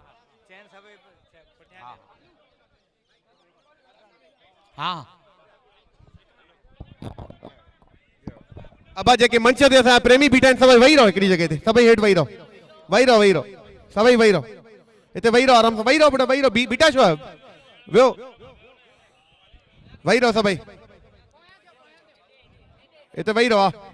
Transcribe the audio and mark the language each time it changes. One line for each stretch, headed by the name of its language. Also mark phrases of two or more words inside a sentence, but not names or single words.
Sindhi: चैन सभई हाँ हाँ अब जेके मंच ते असां प्रेमी बीठा आहिनि सभई वेही रहो हिकिड़ी जॻह ते सभई हेठि वेही रहो सभई वेही रहो हिते वेही रहो आराम सां वेही रहो बेटा वेही रहो बीठा छो आहियो वियो वेही रहो सभई हिते वेही रहो